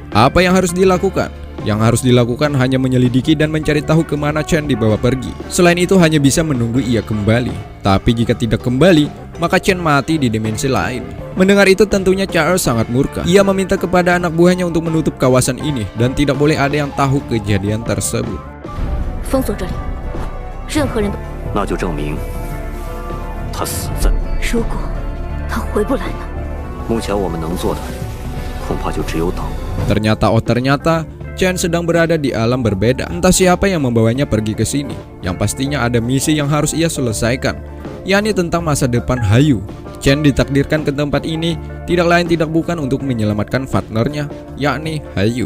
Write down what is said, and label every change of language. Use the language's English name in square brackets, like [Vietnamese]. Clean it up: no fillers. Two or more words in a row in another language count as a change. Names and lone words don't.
[Indonesian] Apa yang harus dilakukan? Yang harus dilakukan hanya menyelidiki dan mencari tahu kemana Chen dibawa pergi. Selain itu hanya bisa menunggu ia kembali. Tapi jika tidak kembali, maka Chen mati di dimensi lain. Mendengar itu tentunya Char sangat murka. Ia meminta kepada anak buahnya untuk menutup kawasan ini dan tidak boleh ada yang tahu kejadian tersebut. [Chinese] 封锁这里，任何人都。那就证明他死在。如果他回不来呢？目前我们能做的，恐怕就只有等。 [Indonesian] Ternyata Chen sedang berada di alam berbeda. Entah siapa yang membawanya pergi ke sini. Yang pastinya ada misi yang harus ia selesaikan, yakni tentang masa depan Hayu. Chen ditakdirkan ke tempat ini tidak lain tidak bukan untuk menyelamatkan partnernya, yakni Hayu.